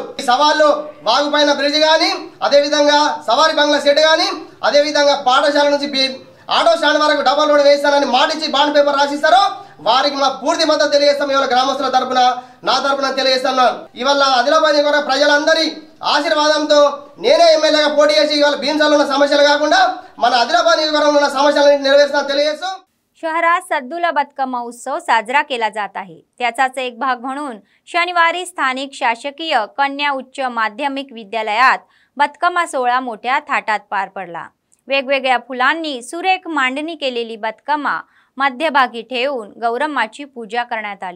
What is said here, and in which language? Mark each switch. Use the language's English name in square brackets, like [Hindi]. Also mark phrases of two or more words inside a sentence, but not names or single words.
[Telugu] ఈ సవాళ్ళు వాగు పైన బ్రిడ్జ్ కానీ, అదేవిధంగా సవారీ బంగ్లా షెడ్ కానీ, అదేవిధంగా పాఠశాల నుంచి ఆటో స్టాండ్ వరకు డబల్ రోడ్ వేస్తానని మాటిచ్చి బాండ్ పేపర్ రాసిస్తారో వారికి మా పూర్తి మద్దతు తెలియజేస్తాం. ఇవాళ గ్రామస్తుల తరపున నా తరపున తెలియజేస్తున్నాను. ఇవాళ ఆదిలాబాద్ నియోజకవర్గ ప్రజలందరి ఆశీర్వాదంతో నేనే ఎమ్మెల్యేగా పోటీ చేసి ఇవాళ భీంసరిలో ఉన్న సమస్యలు కాకుండా మన ఆదిలాబాద్ నియోజకవర్గంలో ఉన్న समस्याలను नेरवेरताना తెలియజేస్తూ [Marathi] शहरात सद्दुला बतकम्मा उत्सव साजरा केला जात आहे. त्याचाच एक भाग म्हणून शनिवारी स्थानिक शासकीय कन्या उच्च माध्यमिक विद्यालयात बतकम्मा सोहळा मोठ्या थाटात पार पडला. वेगवेगळ्या फुलांनी सुरेख मांडणी केलेली बतकम्मा मध्यभागी ठेवून गौरम्माची पूजा करण्यात आली.